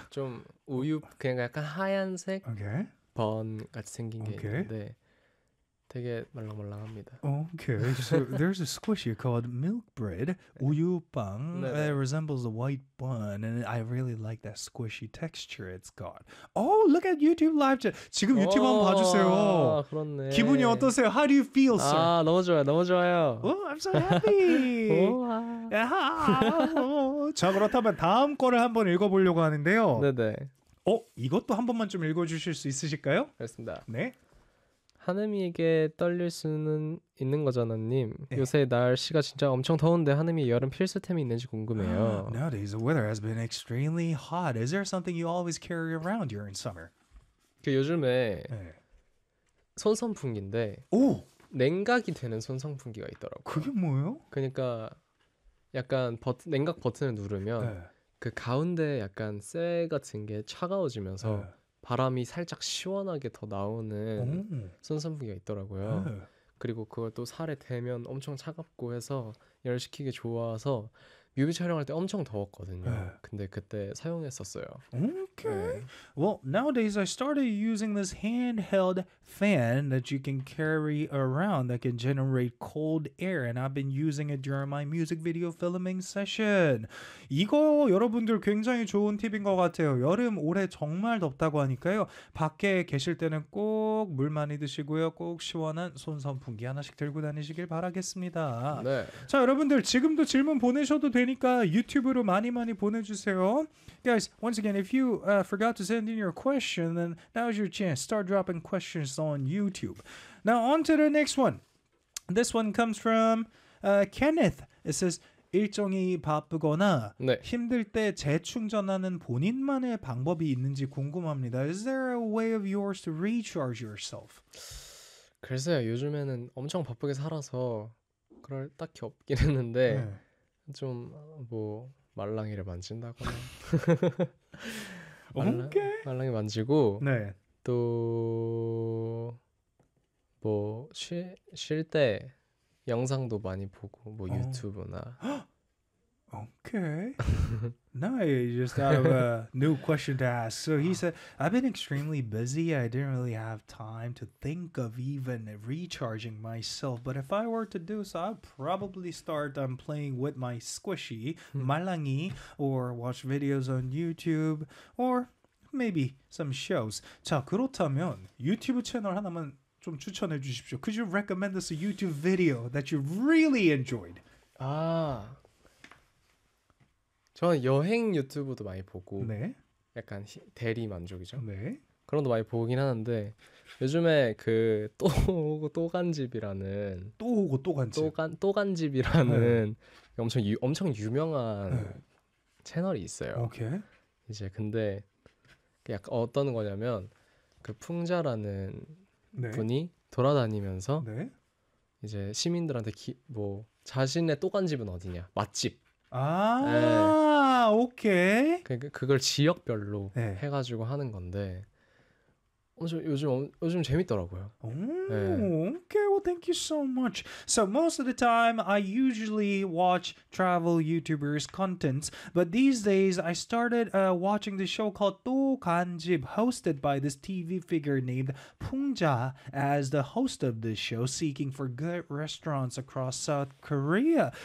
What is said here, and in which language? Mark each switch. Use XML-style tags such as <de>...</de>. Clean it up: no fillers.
<ko>좀 우유, 그냥 약간 하얀색</ko> <en>okay.</en> <ko>번같이 생긴 게 okay. 있는데 되게 말랑말랑합니다.</ko> <en>Okay, so there's a squishy called milk bread 우유빵. It resembles a white bun, and I really like that squishy texture it's got. Oh, look at YouTube live chat.</en> <ko>지금 유튜브 한번 봐주세요. 아, 그렇네. 기분이 어떠세요?</ko> <en>How do you feel, sir?</en> <ko>아, 너무 좋아요. 너무 좋아요.</ko> <en>Oh, I'm so happy. 오와.</en> <ko>자, 그렇다면 다음 거를 한번 읽어보려고 하는데요. 네네. 어, 이것도 한 번만 좀 읽어주실 수 있으실까요? 알겠습니다. 네. 하늠이에게 떨릴 수는 있는 거잖아, 님. 네. 요새 날씨가 진짜 엄청 더운데 하늠이 여름 필수템이 있는지 궁금해요.</ko> <en>Nowadays, the weather has been extremely hot. Is there something you always carry around during summer?</en> <ko>그 요즘에 손선풍기인데 오! 냉각이 되는 손선풍기가 있더라고요. 그게 뭐예요? 그러니까 약간 버튼, 냉각 버튼을 누르면 그 가운데 약간 쇠 같은 게 차가워지면서 바람이 살짝 시원하게 더 나오는 손선풍기가 있더라고요. 그리고 그걸 또 살에 대면 엄청 차갑고 해서 열시키기 좋아서 뮤비 촬영할 때 엄청 더웠거든요. 근데 그때 사용했었어요. Okay. 네.</ko> <en>Well, nowadays I started using this handheld fan that you can carry around that can generate cold air, and I've been using it during my music video filming session.</en> <ko>이거 여러분들 굉장히 좋은 팁인 것 같아요. 여름 올해 정말 덥다고 하니까요. 밖에 계실 때는 꼭 물 많이 드시고요. 꼭 시원한 손선풍기 하나씩 들고 다니시길 바라겠습니다. 네. 자, 여러분들 지금도 질문 보내셔도 되니까 유튜브로 많이 많이 보내주세요.</ko> <en>Guys, once again, if you forgot to send in your question, then now's your chance. Start dropping questions on YouTube. Now on to the next one. This one comes from Kenneth. It says,</en> <ko>일정이 바쁘거나 네. 힘들 때 재충전하는 본인만의 방법이 있는지 궁금합니다.</ko> <en>Is there a way of yours to recharge yourself?</en> <ko>글쎄요, 요즘에는 엄청 바쁘게 살아서 그럴 딱히 없긴 했는데 네. 좀 뭐 말랑이를 만진다거나 말랑, 말랑이 만지고 네. 또 뭐 쉴 때 영상도 많이 보고 뭐 유튜브나</ko> <en>Okay. Nice. Just out of a new question to ask. So he said, I've been extremely busy. I didn't really have time to think of even recharging myself. But if I were to do so, I'd probably start playing with my squishy, malangi, or watch videos on YouTube, or maybe some shows.</en> <ko>자, 그렇다면 유튜브 채널 하나만 좀 추천해 주십시오.</ko> <en>Could you recommend us a YouTube video that you really enjoyed? 아...</en> <ko>저는 여행 유튜브도 많이 보고 네. 약간 대리 만족이죠. 네. 그런 것도 많이 보긴 하는데 요즘에 그 또 오고 또 간집이라는 또 오고 또 간집 또 간집이라는 네. 엄청 유명한 네. 채널이 있어요. 오케이. 이제 근데 약간 어떤 거냐면 그 풍자라는 네. 분이 돌아다니면서 네. 이제 시민들한테 뭐 자신의 또 간집은 어디냐 맛집 아, 네. 오케이. 그걸 지역별로 네. 해가지고 하는 건데 엄청 요즘 재밌더라고요. 오, 네.</ko> <en>Okay, well, thank you so much. So most of the time, I usually watch travel YouTubers' contents, but these days, I started watching the show called 또 간집, hosted by this TV figure named 풍자 as the host of this show, seeking for good restaurants across South Korea.</en>